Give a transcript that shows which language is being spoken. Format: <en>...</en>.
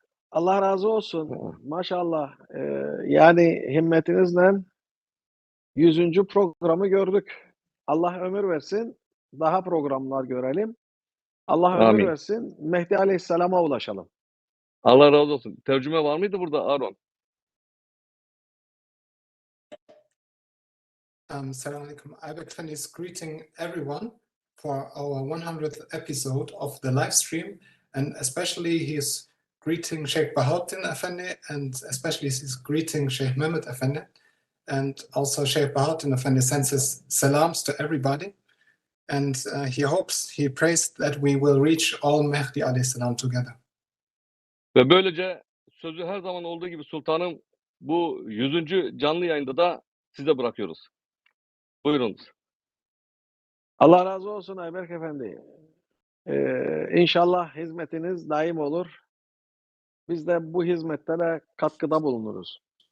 <tr>Allah razı olsun. Maşallah. Yani himmetinizle 100. programı gördük. Allah ömür versin. Daha programlar görelim. Allah ömür Amin. versin. Mehdi Aleyhisselam'a ulaşalım. Allah razı olsun. Tercüme var mıydı burada Aron? Assalamu alaikum.</tr> <en>Ayberk Efendi is greeting everyone for our 100th episode of the live stream, and especially he's greeting Sheikh Bahauddin Efendi, and especially he's greeting Sheikh Mehmet Efendi, and also Sheikh Bahauddin Efendi sends his salams to everybody, and he prays that we will reach all Mehdi alayhi salam together.</en> <tr>Ve böylece sözü her zaman olduğu gibi sultanım bu 100. canlı yayında da size bırakıyoruz. Buyurunuz. Allah razı olsun Ayberk Efendi. İnşallah hizmetiniz daim olur. Biz de bu hizmetlere katkıda bulunuruz.</tr>